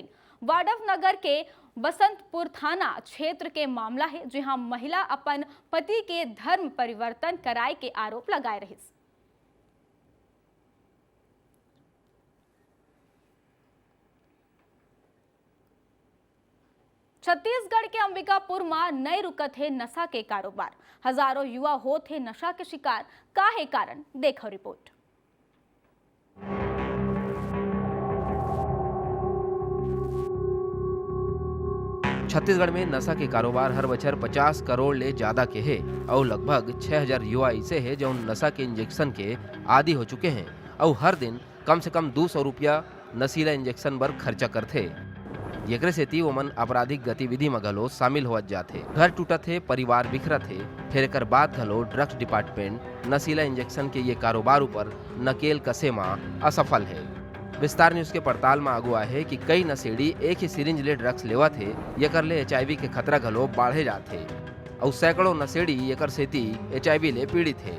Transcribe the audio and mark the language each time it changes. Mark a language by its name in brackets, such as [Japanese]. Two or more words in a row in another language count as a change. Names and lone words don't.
[Chhattisgarhi] वाडव नगर के बसंतपुर थाना क्षेत्र के मामला है, जहां महिला अपन पति के धर्म परिवर्तन कराए के आरोप लगाए रही। छत्तीसगढ़ के अंबिकापुर में नए रुकत है नशा के कारोबार। हजारों युवा होत है नशा के शिकार। का है कारण, देखो रिपोर्ट। छत्तीसगढ़ में नशा के कारोबार हर बछर 50 करोड़ ले ज्यादा के है और लगभग 6000 युवा ऐसे है जो नशा के इंजेक्शन के आदी हो चुके हैं और हर दिन कम से कम 200 रुपया नशीला इंजेक्शन पर खर्चा करते। एकरे सेती ओमन आपराधिक गतिविधि में घलो शामिल होवत जाथे। घर टूटत है, परिवार बिखरत है, फिर एकर बाद घलो [English] drugs department [Chhattisgarhi] नशीला इंजेक्शन के ये कारोबार ऊपर नकेल कसे में असफल है। विस्तार न्यूज के पड़ताल में आगुआ है कि कई नशेड़ी एक ही सिरिंज ले ड्रग्स लेवा थे, ये ले HIV के खतरा घलो बढ़े जाते और सैकड़ों नशेड़ी ये सेती HIV ले पीड़ित है।